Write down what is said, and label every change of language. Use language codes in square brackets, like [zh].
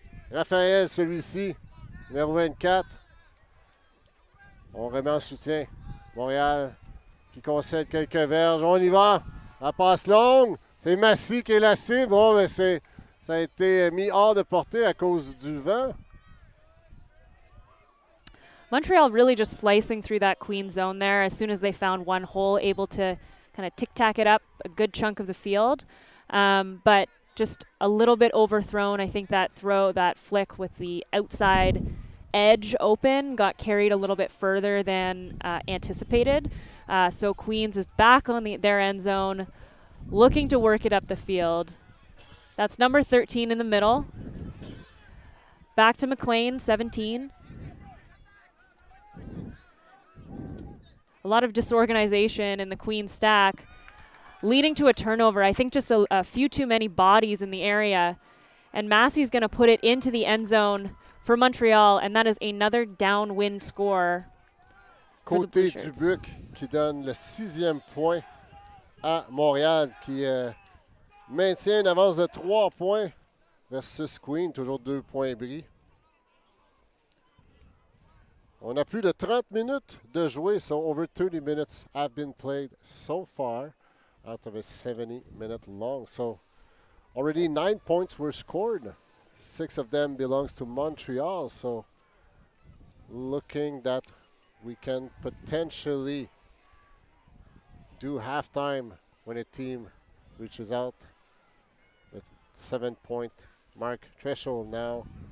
[fr] Raphaël, celui-ci, numéro 24. On remet en soutien. Montréal qui concède quelques verges. On y va. La passe longue. C'est Massy qui est la cible. Bon, mais ça a été mis hors de portée à cause du vent. [en] Montreal really just slicing through that Queen zone there as soon as they found one hole, able to kind of tic-tac it up a good chunk of the field. But just a little bit overthrown. I think that flick with the outside edge open got carried a little bit further than anticipated. So Queens is back on their end zone, looking to work it up the field. That's number 13 in the middle. Back to McLean, 17. A lot of disorganization in the Queen stack, leading to a turnover. I think just a few too many bodies in the area. And Massey's going to put it into the end zone for Montreal, and that is another downwind score. [fr] Côté Dubuc qui donne le 6e point à Montréal, qui maintient une avance de 3 points versus Queen, toujours 2 points bris. On a plus de 30 minutes de jouer, [en] so over 30 minutes have been played so far out of a 70-minute long. So already 9 points were scored. 6 of them belongs to Montreal, so looking that we can potentially do halftime when a team reaches out the 7-point mark threshold now.